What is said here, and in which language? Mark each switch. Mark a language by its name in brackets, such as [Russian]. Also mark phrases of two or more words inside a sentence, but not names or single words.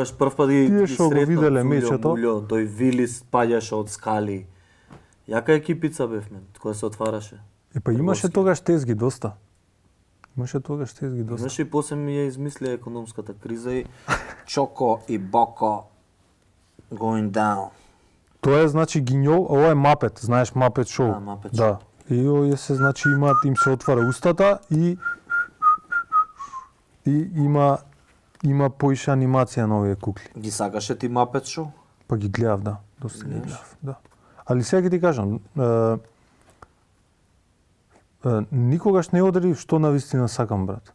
[Macedonian] тогаш прв пат ги Тие што го виделе мечето. Мулјо, тој Вилис паѓаше од скали. Јака екипица бевме, која се отвараше. И па имаше тогаш тезги доста. Имаше тогаш тезги доста. Знаеш, и после ми ја измислија економската криза и Choco и Boko [English] going down. [Macedonian] Тоа е значи гинјол, ова е Мапет, знаеш Мапет шоу. Да, Muppet Да. И овие се значи имаат, им се отвара устата и има поише анимација на овие кукли. ги сакаше ти Muppet Show? Па ги гледав, да, доста ги гледав, да. Али сега ќе ти кажам, никогаш не одредив што навистина сакам, брат.